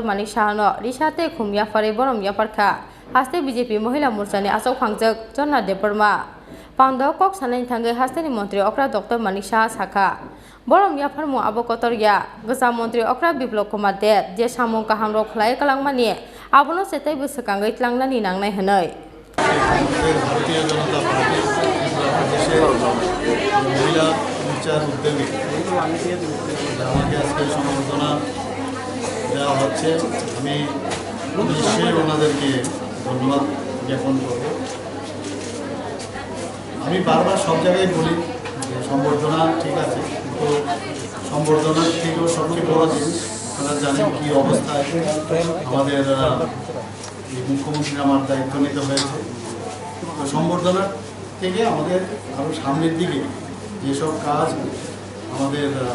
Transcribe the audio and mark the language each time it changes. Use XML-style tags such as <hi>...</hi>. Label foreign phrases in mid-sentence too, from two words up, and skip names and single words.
<trp>Manik Shaha no risate khumya fare borong yaparkha haste BJP Mohila Mursani asok phangjak Jorna Deporma Pandaw kok sanai thangai hasteni Mantri Okra Dr. Manik Shaha sakha borong yafarmu abo kotorya Kesam Mantri Okra Biplop Kumar Dev je samung kaham rokhlai kalangmani abono setai busakangai tlangnani nangnai hanai</trp> <bn>ভারতীয় জনতা পার্টি মহিলা মোর্চার উদ্যোগে আমাকে আজকে সম্বর্ধনা দেওয়া হচ্ছে আমি নিশ্চয়ই ওনাদেরকে ধন্যবাদ জ্ঞাপন করব আমি বারবার সব জায়গায় বলি যে সম্বর্ধনা ঠিক আছে কিন্তু সম্বর্ধনার থেকেও সবচেয়ে বড় জিনিস আপনারা জানেন কি অবস্থায় আমাদের মুখ্যমন্ত্রী আমার দায়িত্ব নিতে হয়েছে সম্বর্ধনার থেকে আমাদের আরও সামনের দিকে যেসব কাজ আমাদের</bn>